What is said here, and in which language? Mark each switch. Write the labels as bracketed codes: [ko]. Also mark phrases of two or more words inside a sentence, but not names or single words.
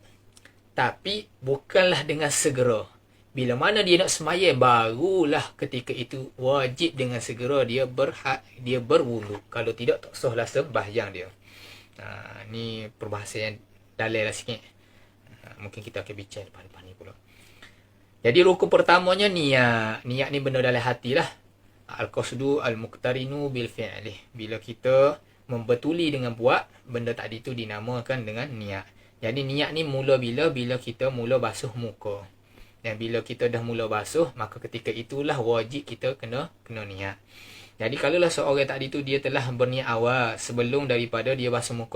[ms] Tapi bukanlah dengan segera. Bila mana dia nak sembahyang, barulah ketika itu wajib dengan segera dia berwuduk. Kalau tidak, tak sahlah sembahyang dia. Ni perbahasan yang dalil lah sikit. Mungkin kita akan bincang depan ni pula. Jadi rukun pertamanya niat. Niat ni benda dalam hati lah. [ar] القصد المقترن بالفعل. [ms] Bila kita membetuli dengan buat, benda tadi tu dinamakan dengan niat. Jadi niat ni mula bila kita mula basuh muka. Dan bila kita dah mula basuh, maka ketika itulah wajib kita kena niat. Jadi kalaulah seorang tadi tu dia telah berniat awal sebelum daripada dia basuh muka.